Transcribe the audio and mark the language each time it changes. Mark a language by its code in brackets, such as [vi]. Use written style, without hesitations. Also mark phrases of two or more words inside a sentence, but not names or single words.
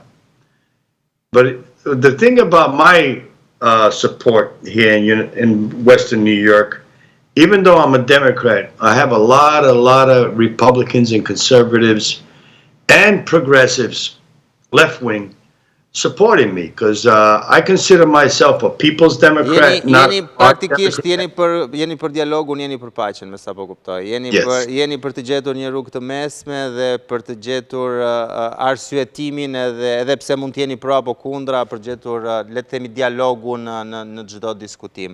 [en] But the thing about my support here in Western New York, even though I'm a Democrat, I have a lot of Republicans and conservatives and progressives, left-wing, supporting me because I consider myself a people's Democrat. [sq] Praktikisht jeni për dialogun, jeni për paqen, me sa po kuptoj. Jeni për të gjetur një rrugë të mesme dhe për të gjetur arsyetimin edhe pse mund të jeni pro apo kundra, për gjetur, le të themi, dialogun në çdo diskutim.